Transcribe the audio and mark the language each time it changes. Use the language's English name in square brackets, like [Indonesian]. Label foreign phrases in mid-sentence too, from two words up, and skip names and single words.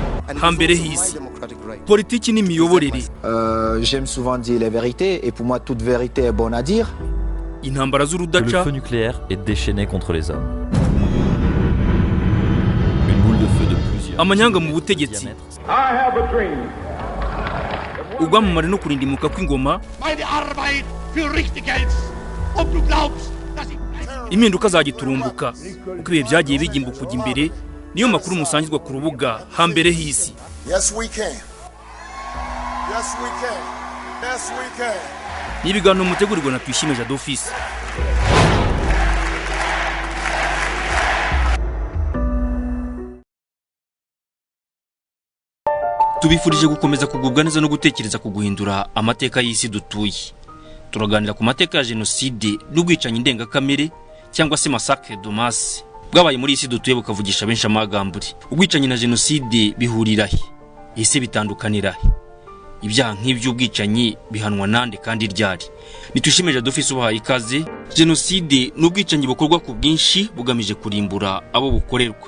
[Kinyarwanda] hambere hisi politiki n'imiyoborere [French] J'aime souvent dire les vérités et pour moi toute vérité est bonne à dire. [Kinyarwanda] intambara [French] Le [Kinyarwanda] z'urudaca [French] feu nucléaire est déchaîné contre les hommes. Une boule de feu de plusieurs [Kinyarwanda] amanyanga mu butegetsi [French] diamètres. [Kinyarwanda] ubwamamare no kurindimuka kw'ingoma [German] meine Arbeit für richtig hältst und du glaubst, dass ich... [Kinyarwanda] impinduka zagiturumbuka uko ibihe byagiye bigimba kujya imbere niyo makuru musangizwa ku rubuga hambere hisi. [English] Yes, we can. Yes, we can. Yes, we can. [Kinyarwanda] Ni ibiganiro mutegurirwa na Tuyishime Jado Office. Tubifurije gukomeza kugubwa neza no gutekereza ku guhindura amateka y'isi dutuye. Turaganira ku mateka ya jenoside n'ubwicanyi ndengakamere cyangwa se [French] massacre de masse [Kinyarwanda] bwabaye muri isi dutuye bukavugisha benshi amagamburi. Ubwicanyi na jenoside bihurira he? Ese bitandukanira he? Ibyaha nk'iby'ubwicanyi bihanwa nande kandi ryari? Nitwishime Jado Office ubahaye ikaze. Jenoside n'ubwicanyi bukorwa ku bwinshi bugamije kurimbura abo bukorerwa.